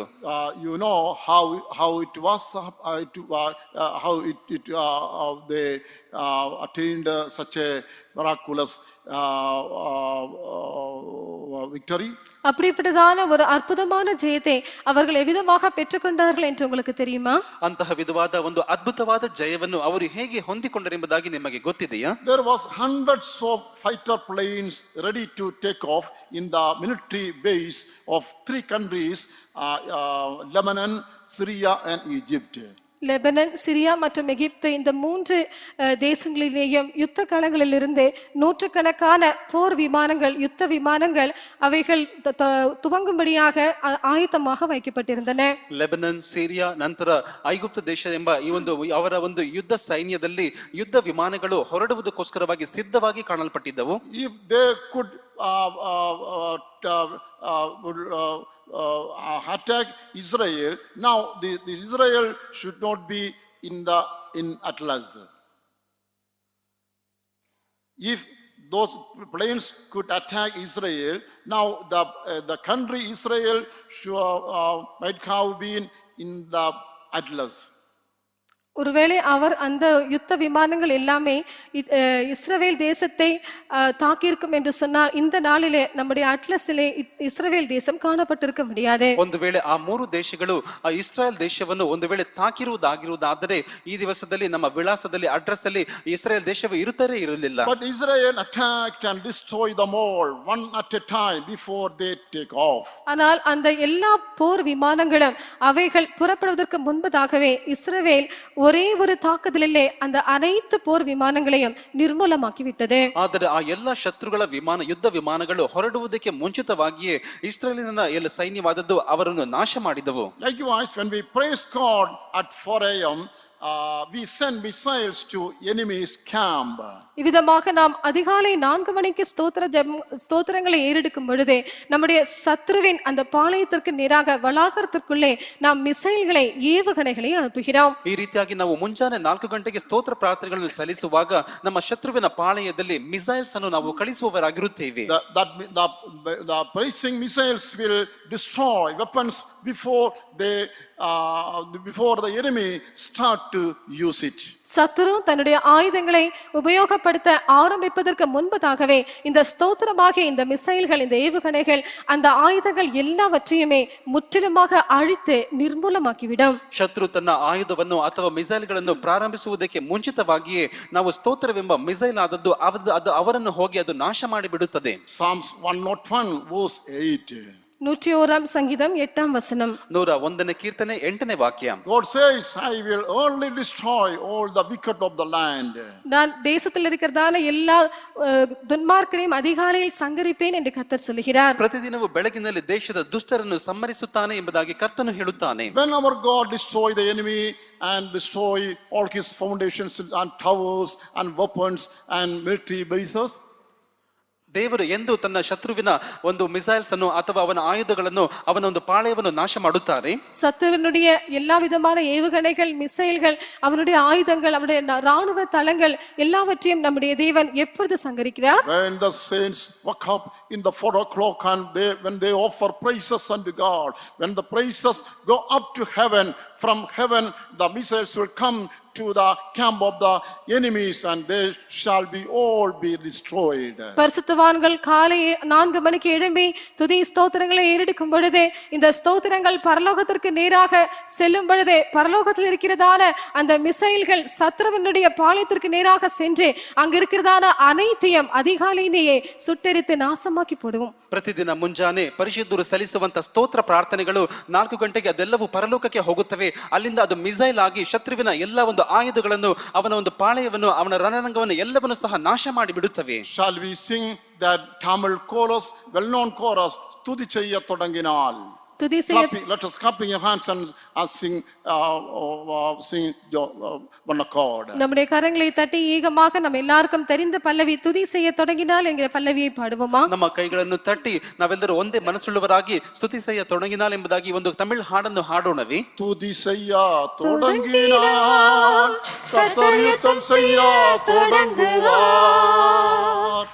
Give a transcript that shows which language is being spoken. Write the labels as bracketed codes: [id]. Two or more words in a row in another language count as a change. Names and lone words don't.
[en] You know how it was how they attained such a miraculous victory? [ta] அப்படிப்பட்டதான ஒரு அற்புதமான ஜெயத்தை அவர்கள் எவ்விதமாக பெற்றுக்கொண்டார்கள் என்று உங்களுக்கு தெரியுமா? [kn] ಅಂತಹ ವಿಧವಾದ ಒಂದು ಅದ್ಭುತವಾದ ಜಯವನ್ನು ಅವರು ಹೇಗೆ ಹೊಂದಿಕೊಂಡರೆಂಬುದಾಗಿ ನಿಮಗೆ ಗೊತ್ತಿದೆಯಾ? [en] There was hundreds of fighter planes ready to take off in the military base of three countries, Lebanon, Syria and Egypt. [ta] லெபனன், சிரியா மற்றும் எகிப்து இந்த மூன்று தேசங்களிலேயும் யுத்த களங்களிலிருந்து நூற்றுக்கணக்கான போர் விமானங்கள், யுத்த விமானங்கள் அவைகள் துவங்கும்படியாக ஆயத்தமாக வைக்கப்பட்டிருந்தன. [kn] ಲೆಬನನ್, ಸಿರಿಯಾ, ನಂತರ ಐಗುಪ್ತ ದೇಶ ಎಂಬ ಈ ಒಂದು ಅವರ ಒಂದು ಯುದ್ಧ ಸೈನ್ಯದಲ್ಲಿ ಯುದ್ಧ ವಿಮಾನಗಳು ಹೊರಡುವುದಕ್ಕೋಸ್ಕರವಾಗಿ ಸಿದ್ಧವಾಗಿ ಕಾಣಲ್ಪಟ್ಟಿದ್ದವು. [en] If they could attack Israel, now the Israel should not be in Atlas. If those planes could attack Israel, now the country Israel might have been in the Atlas. [ta] ஒருவேளை அவர் அந்த யுத்த விமானங்கள் எல்லாமே இஸ்ரவேல் தேசத்தை தாக்கியிருக்கும் என்று சொன்னால் இந்த நாளிலே நம்முடைய அட்லஸிலே இஸ்ரவேல் தேசம் ಕಾಣப்பட்டிருக்க முடியாது. [kn] ಒಂದು ವೇಳೆ ಆ ಮೂರು ದೇಶಗಳು ಆ ಇಸ್ರಾಯೇಲ್ ದೇಶವನ್ನು ಒಂದು ವೇಳೆ ತಾಕಿರುವುದಾಗಿರುವುದಾದರೆ ಈ ದಿವಸದಲ್ಲಿ ನಮ್ಮ ವಿಳಾಸದಲ್ಲಿ ಅಡ್ರೆಸ್ ಅಲ್ಲಿ ಇಸ್ರಾಯೇಲ್ ದೇಶವು ಇರುತ್ತಲೇ ಇರಲಿಲ್ಲ. [en] But Israel attacked and destroyed them all one at a time before they take off. [ta] ஆனால் அந்த எல்லா போர் விமானங்களும் அவைகள் புறப்படுவதற்கு முன்பதாகவே இஸ்ரவேல் ஒரே ஒரு தாக்குதலிலே அந்த அனைத்து போர் விமானங்களையும் நிர்மூலமாக்கி விட்டது. [kn] ಆದರೆ ಆ ಎಲ್ಲ ಶತ್ರುಗಳ ಯುದ್ಧ ವಿಮಾನಗಳು ಹೊರಡುವುದಕ್ಕೆ ಮುಂಚಿತವಾಗಿಯೇ ಇಸ್ರಾಯೇಲಿನ ಎಲ್ಲ ಸೈನ್ಯವಾದದ್ದು ಅವರನ್ನು ನಾಶ ಮಾಡಿದವು. [en] Likewise, when we praise God at 4 a.m., we send missiles to enemy's camp. [ta] இவ்விதமாக நாம் அதிகாலை 4 மணிக்கு ஸ்தோத்திரங்களை ஏறெடுக்கும் பொழுதே நம்முடைய சத்ருவின் அந்த பாளையத்திற்கு நேராக வளாகத்திற்குள்ளே நாம் மிசைல்களை, ஏவுகணைகளை அனுப்புகிறோம். [kn] ಈ ರೀತಿಯಾಗಿ ನಾವು ಮುಂಜಾನೆ 4 ಗಂಟೆಗೆ ಸ್ತೋತ್ರ ಪ್ರಾರ್ಥನೆಗಳನ್ನು ಸಲ್ಲಿಸುವಾಗ ನಮ್ಮ ಶತ್ರುವಿನ ಪಾಳೆಯದಲ್ಲಿ ಮಿಸೈಲ್ಸ್ ಅನ್ನು ನಾವು ಕಳಿಸುವವರಾಗಿರುತ್ತೇವೆ. [en] The praising missiles will destroy weapons before the enemy start to use it. [ta] சத்ரு தன்னுடைய ஆயுதங்களை உபயோகப்படுத்த ஆரம்பிப்பதற்கு முன்பதாகவே இந்த ஸ்தோத்திரமாகிய இந்த மிசைல்கள், இந்த ஏவுகணைகள் அந்த ஆயுதங்கள் எல்லாவற்றையுமே ಮುற்றிலுமாக அழித்து ನಿರ್ಮೂಲமாக்கிவிடும். [kn] ಶತ್ರು ತನ್ನ ಆಯುಧವನ್ನು ಅಥವಾ ಮಿಸೈಲ್ಗಳನ್ನು ಪ್ರಾರಂಭಿಸುವುದಕ್ಕೆ ಮುಂಚಿತವಾಗಿಯೇ ನಾವು ಸ್ತೋತ್ರವೆಂಬ ಮಿಸೈಲ್ ಆದದ್ದು ಅದು ಅವರನ್ನು ಹೋಗಿ ಅದು ನಾಶ ಮಾಡಿಬಿಡುತ್ತದೆ. [en] Psalms 101 verse 8. [ta] 101 சங்கீதம் 8ஆம் வசனம். [kn] 101ನೇ ಕೀರ್ತನೆ 8ನೇ ವಾಕ್ಯ. [en] God says, I will only destroy all the wicked of the land. [ta] நான் தேசத்தில் இருக்கிறதான எல்லா துன்மார்க்கரையும் அதிகாலையில் சங்கரிப்பேன் என்று கர்த்தர் சொல்கிறார். [kn] ಪ್ರತಿದಿನವೂ ಬೆಳಗಿನಲ್ಲಿ ದೇಶದ ದುಷ್ಟರನ್ನು ಸಂಹರಿಸುತ್ತಾನೆ ಎಂಬುದಾಗಿ ಕರ್ತನು ಹೇಳುತ್ತಾನೆ. [en] When our God destroy the enemy and destroy all his foundations and towers and weapons and military bases, [kn] ದೇವರು ಎಂದು ತನ್ನ ಶತ್ರುವಿನ ಒಂದು ಮಿಸೈಲ್ಸ್ ಅನ್ನು ಅಥವಾ ಅವನ ಆಯುಧಗಳನ್ನು ಅವನ ಒಂದು ಪಾಳೆಯವನ್ನು ನಾಶ ಮಾಡುತ್ತಾರೆ. [ta] சத்துருவினுடைய எல்லா விதமான ஏவுகணைகள், மிசைல்கள், அவனுடைய ஆயுதங்கள், அவனுடைய ராணுவ தளங்கள் எல்லாவற்றையும் நம்முடைய தேவன் எப்பொழுது சங்கரிக்கிறார்? [en] When the saints wake up in the 4 o'clock and when they offer praises unto God, when the praises go up to heaven, from heaven the missiles will come to the camp of the enemies and they shall be all be destroyed. [ta] பரிசுத்தவான்கள் காலை 4 மணிக்கு எழும்பி துதி ஸ்தோத்திரங்களை ஏறெடுக்கும் பொழுதே இந்த ஸ்தோத்திரங்கள் பரலோகத்திற்கு நேராக செல்லும் பொழுதே பரலோகத்தில் இருக்கிறதான அந்த மிசைல்கள் சத்ருவினுடைய பாளையத்திற்கு நேராக சென்று அங்க இருக்கிறதான அனைத்தையும் அதிகாலையிலேயே சுட்டெரித்து நாசமாக்கி போடுவோம். [kn] ಪ್ರತಿದಿನ ಮುಂಜಾನೆ ಪರಿಶುದ್ಧರು ಸಲ್ಲಿಸುವಂತ ಸ್ತೋತ್ರ ಪ್ರಾರ್ಥನೆಗಳು 4 ಗಂಟೆಗೆ ಅದೆಲ್ಲವೂ ಪರಲೋಕಕ್ಕೆ ಹೋಗುತ್ತವೆ. ಅಲ್ಲಿಂದ ಅದು ಮಿಸೈಲ್ ಆಗಿ ಶತ್ರುವಿನ ಎಲ್ಲ ಒಂದು ಆಯುಧಗಳನ್ನು, ಅವನ ಒಂದು ಪಾಳೆಯವನ್ನು, ಅವನ ರಣರಂಗವನ್ನು ಎಲ್ಲವನ್ನು ಸಹ ನಾಶ ಮಾಡಿ ಬಿಡುತ್ತವೆ. [en] Shall we sing that Tamil chorus, well known chorus, Stuti Cheyya Thodanginal? Let us clap your hands and sing one accord. [ta] நம்முடைய கரங்களை தட்டி ஏகமாக நம்ம எல்லாருக்கும் தெரிந்த பல்லவி துதி செய்ய தொடங்கினால் என்கிற பல்லவியை பாடுவோமா? [kn] ನಮ್ಮ ಕೈಗಳನ್ನು ತಟ್ಟಿ ನಾವೆಲ್ಲರೂ ಒಂದೇ ಮನಸ್ಸುಳ್ಳವರಾಗಿ [ta] துதி செய்ய தொடங்கினால் [kn] ಎಂಬುದಾಗಿ ಒಂದು ತಮಿಳ್ ಹಾಡನ್ನು ಹಾಡೋಣವೇ? [ta] துதி செய்ய தொடங்கினால் கர்த்தர் யுத்தம் செய்ய தொடங்குவார்.